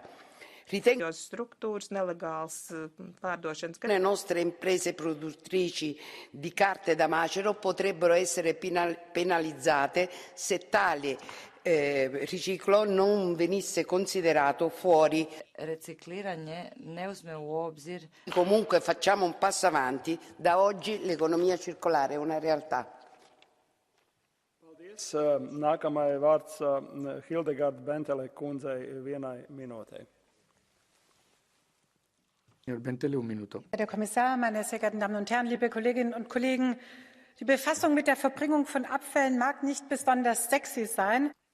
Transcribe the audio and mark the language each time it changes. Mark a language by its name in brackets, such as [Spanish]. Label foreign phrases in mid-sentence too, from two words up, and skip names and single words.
[Italian] Ritengo che le nostre imprese produttrici di carte da macero potrebbero essere penalizzate se tale riciclo non venisse considerato fuori. [Croatian] Recikliranje ne uzme u obzir. [Italian] Comunque facciamo un passo avanti. Da oggi l'economia circolare è una realtà. [Latvian] Paldies. Nākamais vārds Hildegard Bentele kundzei vienai minūtei. [German] Herr Kommissar, meine sehr geehrten Damen und Herren, liebe Kolleginnen und Kollegen, die Befassung mit der Verbringung von Abfällen mag nicht besonders sexy sein.